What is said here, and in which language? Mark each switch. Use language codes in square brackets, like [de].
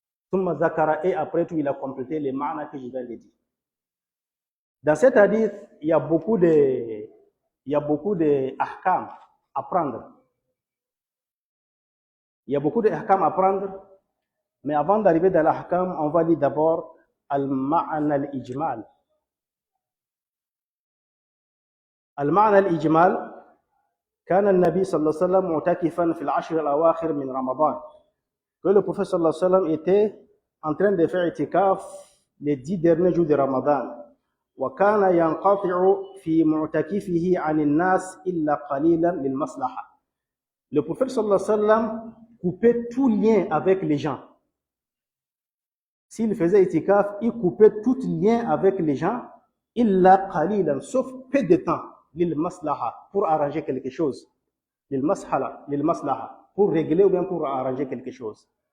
[ar] Thumma zakara, [fr] et après tout il a complété les ma'na que je viens de dire. Dans cet hadith, il y a beaucoup de ahkam à prendre. Il y a beaucoup de ahkam à prendre, mais avant d'arriver dans l'ahkam, on va lire d'abord al-ma'na al-ijmal. [ar] Al-ma'na al-ijmal, كان النبي صلى الله عليه وسلم معتكفا في العشر الأواخر من رمضان. [fr] Que le prophète صلى الله عليه وسلم était en train de faire itikaf les 10 derniers jours de Ramadan. [ar] وكان ينقطع في معتكفه عن الناس إلا قليلا للمصلحة. [fr] Le prophète sallallahu alayhi wa sallam coupait tout lien avec les gens. S'il faisait itikaf, il coupait tout lien avec les gens, [ar] illa qalilan, [fr] sauf peu de temps, [ar] lil maslaha, [fr] pour arranger quelque chose. [ar] Lil maslaha, [fr] pour régler ou bien pour arranger quelque chose.